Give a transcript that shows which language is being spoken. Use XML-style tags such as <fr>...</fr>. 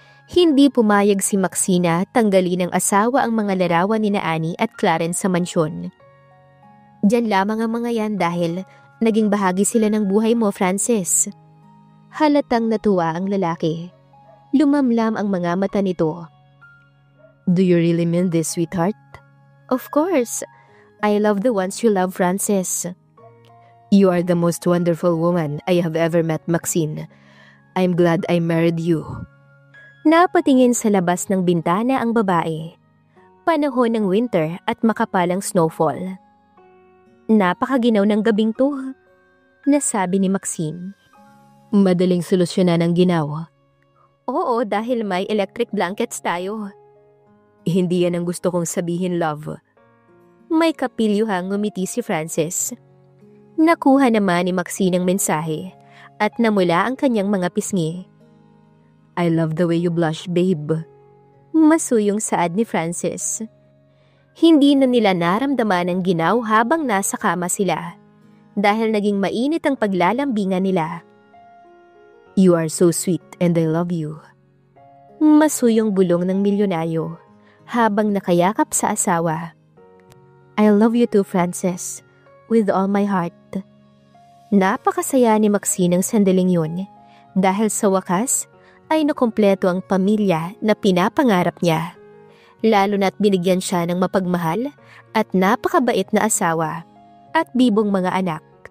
<tl>Hindi pumayag si Maxina tanggalin ng asawa ang mga larawan ni Annie at Clarence sa mansyon. "Diyan lamang ang mga yan dahil naging bahagi sila ng buhay mo, Francis." Halatang natuwa ang lalaki. Lumamlam ang mga mata nito.</tl> <en>"Do you really mean this, sweetheart?" "Of course. I love the ones you love, Francis." "You are the most wonderful woman I have ever met, Maxine. I'm glad I married you."</en> <tl>Napatingin sa labas ng bintana ang babae. Panahon ng winter at makapalang snowfall. "Napakaginaw ng gabing to," nasabi ni Maxine. "Madaling solusyonan ang ginaw." "Oo, dahil may electric blankets tayo." "Hindi yan ang gusto kong sabihin, love." May kapilyuhang ngumiti si Francis. Nakuha naman ni Maxine ang mensahe at namula ang kanyang mga pisngi.</tl> <en>"I love the way you blush, babe."</en> <tl>Masuyong saad ni Francis. Hindi na nila naramdaman ang ginaw habang nasa kama sila dahil naging mainit ang paglalambingan nila.</tl> <en>"You are so sweet and I love you."</en> <tl>Masuyong bulong ng milyonaryo habang nakayakap sa asawa.</tl> <en>"I love you too, Francis, with all my heart."</en> <tl>Napakasaya ni Maxine ng sandaling yun dahil sa wakas ay nakumpleto ang pamilya na pinapangarap niya. Lalo na't binigyan siya ng mapagmahal at napakabait na asawa at bibong mga anak.</tl>